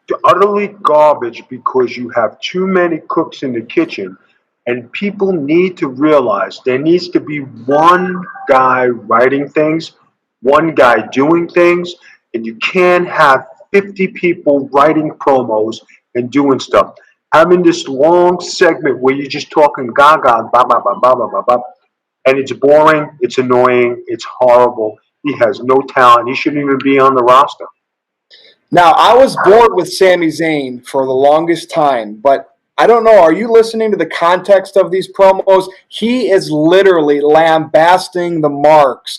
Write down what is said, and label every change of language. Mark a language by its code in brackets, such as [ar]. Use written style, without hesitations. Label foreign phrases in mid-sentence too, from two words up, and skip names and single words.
[en] It's utterly garbage because you have too many cooks in the kitchen, and people need to realize there needs to be one guy writing things, one guy doing things, and you can't have 50 people writing promos and doing stuff. Having this long segment where you're just talking gaga, ba ba ba ba ba ba ba, and it's boring, it's annoying, it's horrible. He has no talent. He shouldn't even be on the roster. Now, I was bored with Sami Zayn for the longest time, but I don't know. Are you listening to the context of these promos? He is literally lambasting the marks.